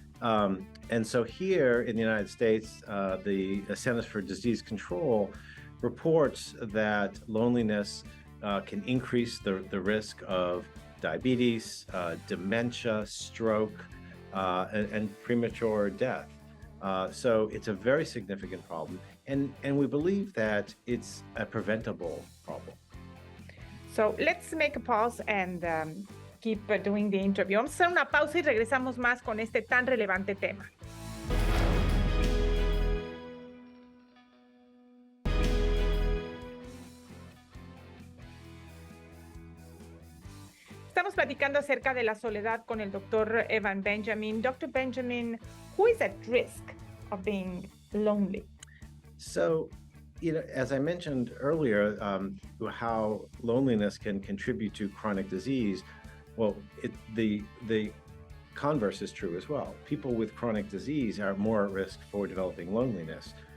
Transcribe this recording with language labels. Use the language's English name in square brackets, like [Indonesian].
[English] And so here in the United States, the Centers for Disease Control reports that loneliness can increase the risk of diabetes, dementia, stroke, and premature death. So it's a very significant problem, and we believe that it's a preventable problem. So let's make a pause and keep doing the interview. [Spanish] Vamos a hacer una pausa y regresamos más con este tan relevante tema. Estamos platicando acerca de la soledad con el doctor Evan Benjamin. [English] Dr. Benjamin, who is at risk of being lonely? So, as I mentioned earlier, how loneliness can contribute to chronic disease. Well, the converse is true as well. People with chronic disease are more at risk for developing loneliness.